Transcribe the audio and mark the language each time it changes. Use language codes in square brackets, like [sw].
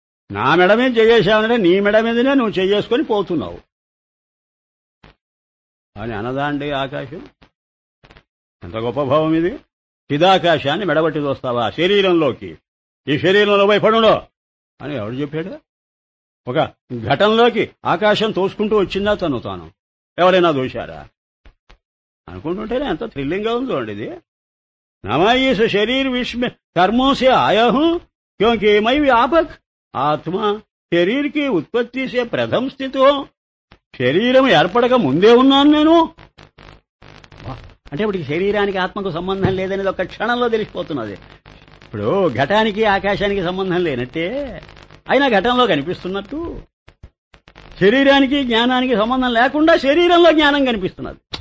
[te] నా మెడ మీద చెయ్యేశావంటే నీ మెడ మీదనే నువ్వు చెయ్యేసుకొని పోతున్నావు అని అనదాండి ఆకాశం. ఎంత గొప్ప భావం ఇది! చిదాకాశాన్ని మెడబట్టి చూస్తావా శరీరంలోకి? ఈ శరీరంలో భయపడుడో అని ఎవడు చెప్పాడు? ఒక ఘటంలోకి ఆకాశం తోసుకుంటూ వచ్చిందా తను తాను? ఎవరైనా దోశారా? అనుకుంటుంటేనే ఎంత థ్రిల్లింగ్ గా ఉందో అండి ఇది. [hi] నమాయిస్ శరీర్ విశ్వ कर्मों से आया हूं क्योंकि मैं व्यापक आत्मा शरीर की उत्पत्ति से प्रथम स्थित हो. [te] శరీరం ఏర్పడక ముందే ఉన్నాను నేను అంటే ఇప్పుడు శరీరానికి ఆత్మకు సంబంధం లేదనేది ఒక క్షణంలో తెలిసిపోతున్నది. ఇప్పుడు ఘటానికి ఆకాశానికి సంబంధం లేనట్టే అయినా ఘటంలో కనిపిస్తున్నట్టు శరీరానికి జ్ఞానానికి సంబంధం లేకుండా శరీరంలో జ్ఞానం కనిపిస్తున్నది.